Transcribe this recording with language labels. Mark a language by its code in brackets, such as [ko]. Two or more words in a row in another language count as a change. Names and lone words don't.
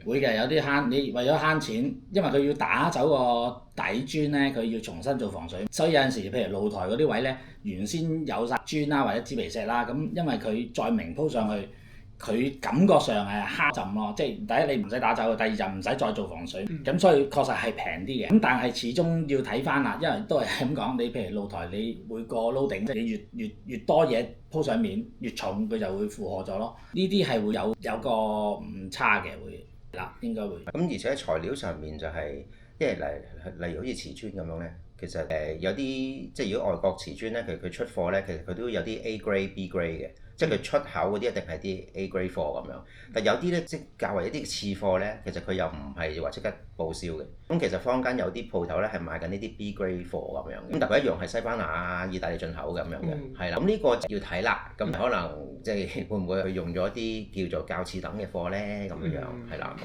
[yue] 會嘅，有啲慳，你為咗慳錢，因為佢要打走個底磚咧，佢要重新做防水，所以有陣時譬如露台嗰啲位咧，原先有晒磚啦或者紙皮石啦，咁因為佢再明鋪上去， 佢感覺上係慳浸咯，即係第一你唔使打走，第二就唔使再做防水，咁所以確實係平啲嘅。咁但係始終要睇翻啦，因為都係咁講，你譬如露台你每個 loading 即係你越多嘢鋪上面，越重佢就會負荷咗咯。呢啲係會有個唔差嘅會嗱，應該會。咁而且材料上面就係、因為例如好似瓷磚咁樣咧，其實有啲即係如果外國瓷磚咧，佢出貨咧，其實佢都有啲 [en] A grade、 B grade [yue] 嘅。即係佢出口嗰啲一定係啲 [en] A grade [yue] 貨咁樣，但有啲咧即係較為一啲次貨咧，其實佢又唔係話即刻報銷嘅。咁其實坊間有啲鋪頭咧係賣緊呢啲 [en] B grade [yue] 貨咁樣嘅，咁但佢一樣係西班牙啊、意大利進口咁樣嘅，係啦。咁呢個就要睇啦。咁可能即係會唔會佢用咗啲叫做較次等嘅貨咧咁樣，係啦。